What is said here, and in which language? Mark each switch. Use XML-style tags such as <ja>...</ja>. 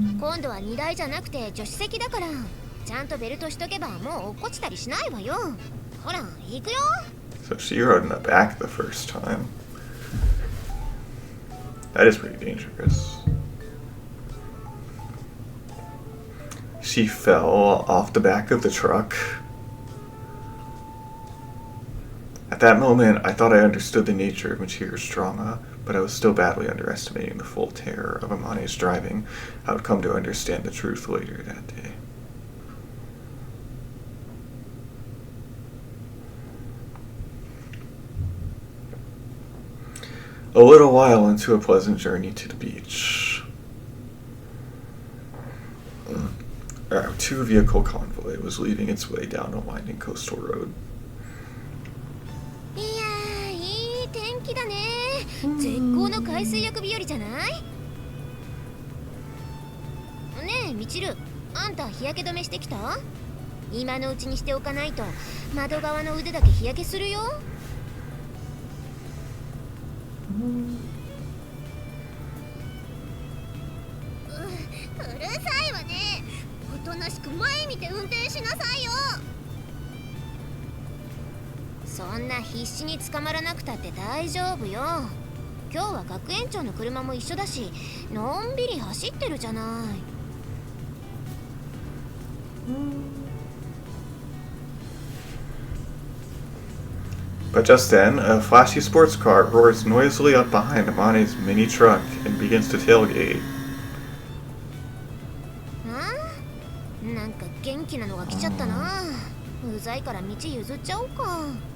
<ja>今度は荷台じゃなくて助手席だから、ちゃんとベルトしとけばもう落っこちたりしないわよ。ほら行くよ。</ja> <en>So she rode in the back the first time. That is pretty dangerous. She fell off the back of the truck. At that moment, I thought I understood the nature of Michiru's trauma, but I was still badly underestimating the full terror of Amane's driving. I would come to understand the truth later that day. A little while into a pleasant journey to the beach. Our two-vehicle convoy was leading its way down a winding coastal road.</en> <ja>いやー、いい天気だね。絶好の海水浴日和じゃない？ねえみちる、あんた日焼け止めしてきた？今のうちにしておかないと窓側の腕だけ日焼けするよ。うるさいわね。おとなしく前見て運転しなさいよ。そんな必死に捕まらなくたって大丈夫よ。今日は学園長の車も一緒だし、のんびり走ってるじゃない。</ja> <en>But just then, a flashy sports car roars noisily up behind Amane's mini truck and begins to tailgate.</en> <ja>なんか元気なのが来ちゃったな。うざいから道譲っちゃおうか。</ja>